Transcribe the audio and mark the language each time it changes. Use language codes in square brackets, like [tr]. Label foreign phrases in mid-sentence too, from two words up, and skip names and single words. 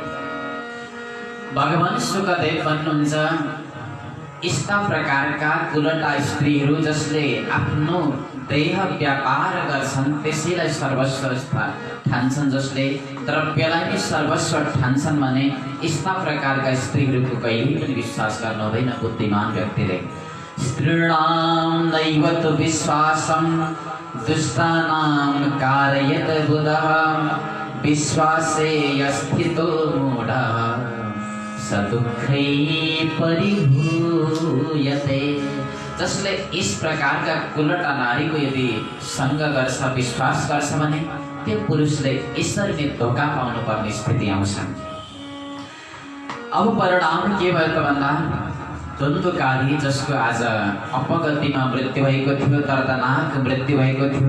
[ne] भगवान शुकदेव भन्नुहुन्छ यस्ता प्रकारका कुलटा स्त्रीहरू जसले आफ्नो देह व्यापार गर्छन् त्यसैलाई सर्वस्व ठान्छन्, जसले द्रव्यलाई नै सर्वस्व ठान्छन् भने यस्ता प्रकारका स्त्रीहरूको कहिल्यै पनि विश्वास गर्नु हुँदैन बुद्धिमान व्यक्तिले। [sa] स्त्रीणां नैव तु विश्वासं दुष्टानां कारयत बुधः विश्वासे स्थितो मूढः स दुःखै परिभूयते। [ne] जसले इस प्रकारका कुलटा नारीको यदि सङ्ग गर्छ, विश्वास गर्छ भने त्यो पुरुषले यसरी नै धोका पाउनु पर्ने स्थिति आउँछ। अब परिणाम के भयो त भन्दा द्वन्द्वकारी जसको आज अपगतिमा मृत्यु भएको थियो, दर्दनाक मृत्यु भएको थियो।